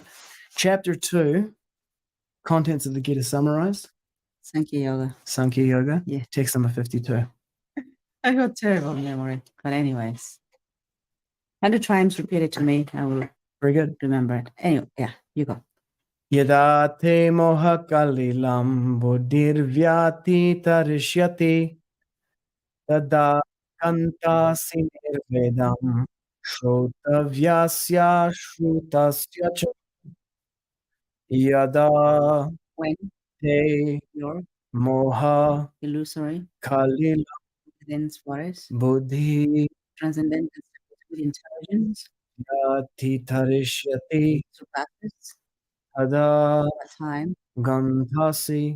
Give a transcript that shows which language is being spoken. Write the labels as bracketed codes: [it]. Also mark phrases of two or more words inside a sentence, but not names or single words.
[en] Chapter 2. Contents of the Gita summarized. Sankhya Yoga. Sankhya Yoga. Yeah. Text number 52. I got terrible memory. But anyways. 100 times repeat it to me. I will Very good. remember it. Anyway, yeah, you go. [sa] यदा ते मोहकलिलं बुद्धिर्व्यतितरिष्यति तदा गन्तासि निर्वेदं श्रोतव्यस्य श्रुतस्य यदा [en] When [sa] te [en] your [sa] moha-kalilaṁ [en] illusory within forest, [sa] buddhiḥ [en] transcendental with intelligence, [sa] vyatitariṣyati [en] surpasses, [sa] tadā [en] over time [sa] gantāsi